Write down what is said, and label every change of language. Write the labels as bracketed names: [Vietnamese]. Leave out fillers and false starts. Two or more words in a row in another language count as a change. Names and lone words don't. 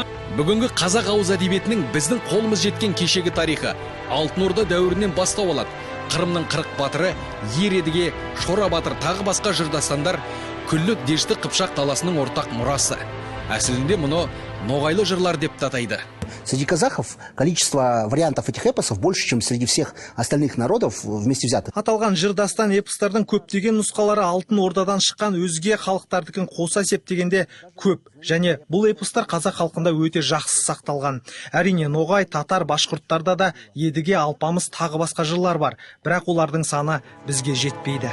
[Kazakh] Бүгінгі қазақ ауыз әдебиетінің біздің қолымыз жеткен кешегі тарихы Алтын Орда дәуірінен бастау алады. Қырымның 40 батыры, Ер едіге, Шора батыр тағы басқа жырдастандар күллі Дешті Қыпшақ даласының ортақ мұрасы. Әсілінде мұны ноғайлы жырлар деп атайды. [Russian] Среди казахов количество вариантов этих эпосов больше, чем среди всех остальных народов вместе взятых. [Kazakh] Аталған жырдастан эпостардың көптеген нұсқалары Алтын Ордадан шыққан өзге халықтардыкін қоса есептегенде көп. Және бұл эпостар қазақ халқында өте жақсы сақталған. Әрине, ноғай, татар, башқұрттарда да едіге, алпамыс тағы басқа жырлар бар. Бірақ олардың саны бізге жетпейді.